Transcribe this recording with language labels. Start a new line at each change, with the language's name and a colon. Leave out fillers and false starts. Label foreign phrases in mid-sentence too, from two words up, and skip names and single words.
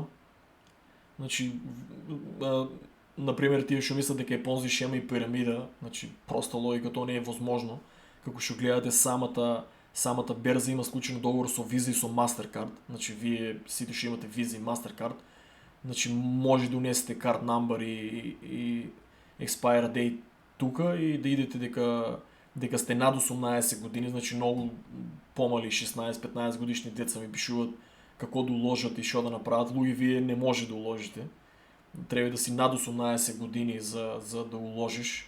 Macedonian: Значи, например, тие што мислат дека е Ponzi шема и пирамида, значи проста логика, тоа не е возможно. Како што гледате, самата берза има склучен договор со Visa и со Mastercard, значи вие сите што имате Visa и Mastercard, значи може да унесете
English: card number
Macedonian: и
English: expire date
Macedonian: тука и да идете дека сте над 18 години, значи многу помали 16-15 годишни деца ми пишуваат како да уложат и што да направат. Луѓе, вие не може да уложите. Треба да си над 18 години за да уложиш.